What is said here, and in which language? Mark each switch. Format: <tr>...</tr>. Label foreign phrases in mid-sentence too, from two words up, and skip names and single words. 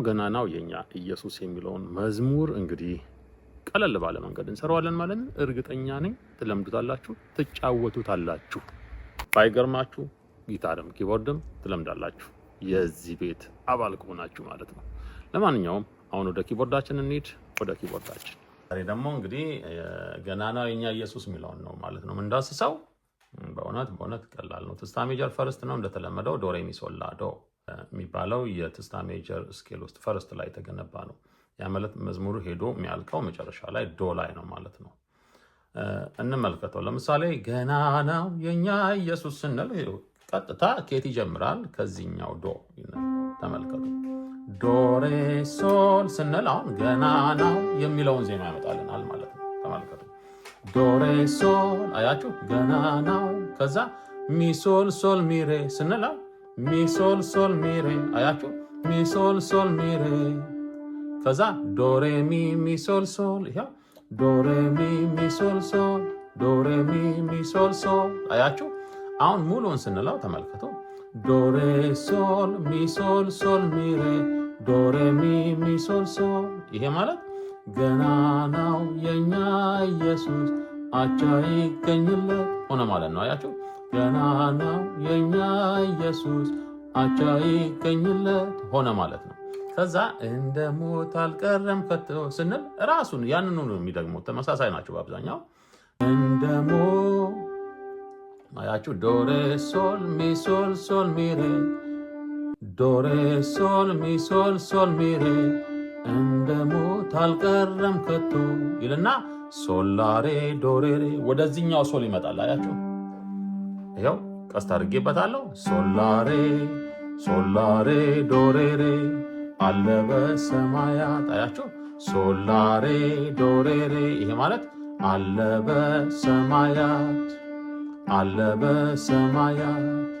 <am>ገናናው የኛ ኢየሱስ የሚለውን መዝሙር እንግዲህ ቀለል ባለ መንገድ እንሰራዋለን ማለት ነው። እርግጠኛ ነኝ ትለምዱታላችሁ፣ ትጫወቱታላችሁ። ባይገርማችሁ ጊታርም ኪቦርድም ትለምዳላችሁ የዚህ ቤት አባል ከሆናችሁ ማለት ነው። ለማንኛውም አሁን ወደ ኪቦርዳችን እንሂድ። ወደ ኪቦርዳችን ዛሬ ደግሞ እንግዲህ ገናናው የኛ ኢየሱስ የሚለውን ነው ማለት ነው እንዳስሰው። በእውነት ቀላል ነው። ትስታ</am> <en>major first</en> <am>ነው እንደተለመደው ዶ ሬ ሚ ሶል ላ ዶ የሚባለው የትስታ</am> <en>major scale</en> <am>ውስጥ ፈርስት ላይ የተገነባ ነው። ያ ማለት መዝሙሩ ሄዶ የሚያልቀው መጨረሻ ላይ ዶ ላይ ነው ማለት ነው። እንመልከተው። ለምሳሌ ገናናው የኛ ኢየሱስ ስንል ቀጥታ ኬት ይጀምራል? ከዚህኛው ዶ ተመልከቱ። ዶ ሬ ሶል ስንል አሁን ገናናው የሚለውን ዜማ ያመጣልናል ማለት ነው። ተመልከቱ። ዶ ሬ ሶል አያችሁ፣ ገናናው። ከዛ ሚ ሶል ሶል ሚ ሬ ስንል ሚ ሶል ሶል ሚ ሬ አያችሁ፣ ሚ ሶል ሶል ሚ ሬ። ከዛ ዶ ሬ ሚ ሶል ሶል፣ ይሄው ዶ ሬ ሚ ሶል ሶል፣ ዶ ሬ ሚ ሶል ሶል አያችሁ። አሁን ሙሉን ስንለው ተመልከቱ። ዶ ሬ ሶል ሚ ሶል ሶል ሚ ሬ፣ ዶ ሬ ሚ ሶል ሶል። ይሄ ማለት ገናናው የኛ ኢየሱስ አቻ ይገኝለት ሆነ ማለት ነው። አያችሁ፣ ገናናው የኛ ኢየሱስ አቻ ይገኝለት ሆነ ማለት ነው። ከዛ እንደ ሞት አልቀረም ከቶ ስንል ራሱን ያንኑ ነው የሚደግሙት። ተመሳሳይ ናቸው በአብዛኛው። እንደ ሞት አያችሁ፣ ዶ ሬ ሶል ሚ ሶል ሶል ሚ ሬ፣ ዶ ሬ ሶል ሚ ሶል ሶል ሚ ሬ፣ እንደ ሞት አልቀረም ከቶ ይልና ሶላሬ ዶሬሬ ወደዚህኛው ሶል ይመጣል። አያችሁ፣ ይኸው ቀስት አድርጌበታለሁ። ሶላሬ ሶላሬ ዶሬሬ አለ በሰማያት። አያችሁ፣ ሶላሬ ዶሬሬ። ይሄ ማለት አለ በሰማያት፣ አለ በሰማያት</am>